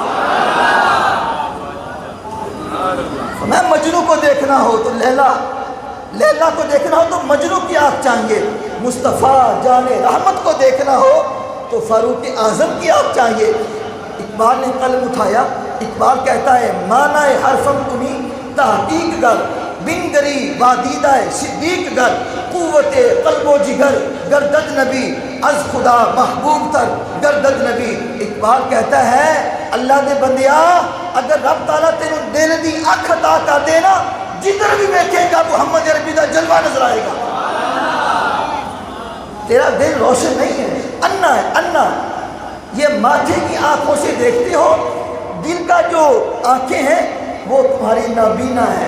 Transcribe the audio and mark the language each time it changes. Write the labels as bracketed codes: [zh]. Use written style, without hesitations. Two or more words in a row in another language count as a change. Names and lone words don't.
[ur] میں مجنو کو دیکھنا ہو تو لیلا کو دیکھنا ہو تو مجنو کی آنکھ چاہیے، مصطفیٰ جان رحمت کو دیکھنا ہو تو فاروق اعظم کی آنکھ چاہیے۔ اقبال نے قلم اٹھایا، اقبال کہتا ہے [fa] معنی حرفم کنی تحقیق گر بنگری وادیدہ صدیق گر قوت قلب و جگر گردد نبی از خدا محبوب تر گردد نبی۔ [ur] اقبال کہتا ہے [pa] اللہ دے بندیا اگر رب تعالیٰ تینوں دل دی اکھ عطا کر دے نا جدھر بھی دیکھے گا محمد عربی دا جلوہ نظر آئے گا۔ تیرا دل روشن نہیں ہے، انا ہے، انا۔ یہ ماتھے کی آنکھوں سے دیکھتے ہو، دل کا جو آنکھیں ہیں وہ تمہاری نابینا ہے۔